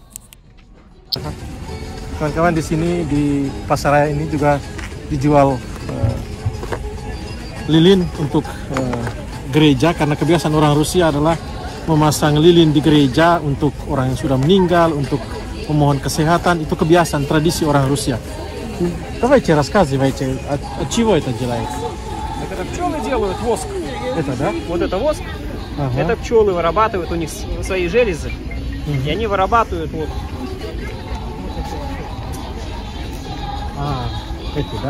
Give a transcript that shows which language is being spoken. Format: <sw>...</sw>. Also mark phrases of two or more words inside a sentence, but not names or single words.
<id>Kawan-kawan, di sini di pasar raya ini juga dijual lilin untuk gereja, karena kebiasaan orang Rusia adalah memasang lilin di gereja untuk orang yang sudah meninggal, untuk memohon kesehatan. Itu kebiasaan tradisi orang Rusia.</id> <ru>Давайте рассказывайте, от чего это делается? Это пчелы делают воск. Это, да? Вот это воск. Ага. Это пчелы вырабатывают, у них свои железы, и они вырабатывают вот. Эти, да?</ru>